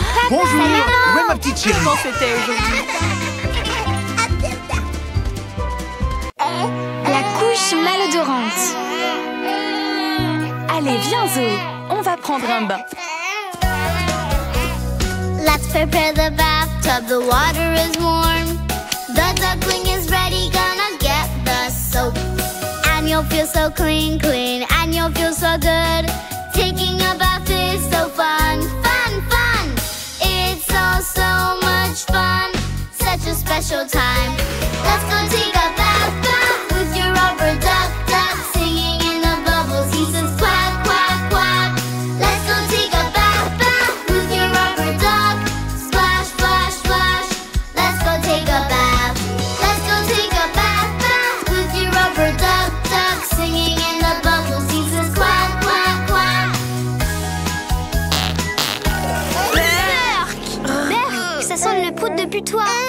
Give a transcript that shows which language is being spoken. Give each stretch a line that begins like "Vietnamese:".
French: Bonjour, où est ma petite chérie? Comment c'était aujourd'hui? La couche malodorante. Allez, viens Zoé, on va prendre un bain.
English: Let's prepare the bathtub, the water is warm. The duckling is ready, gonna get the soap. And you'll feel so clean, clean, and you'll feel so good. Taking a bath is so fun, fun, fun. It's so, so much fun, such a special time. Let's go take a bath, bath with your rubber duck, duck. Singing in the bubbles, he says quack, quack, quack. Let's go take a bath, bath with your rubber duck. Splash, splash, splash. Let's go take a bath. Let's go take a bath, bath with your rubber duck, duck. Singing in the bubbles, he says quack, quack, quack.
French: Berk, ça sent le prout de putois.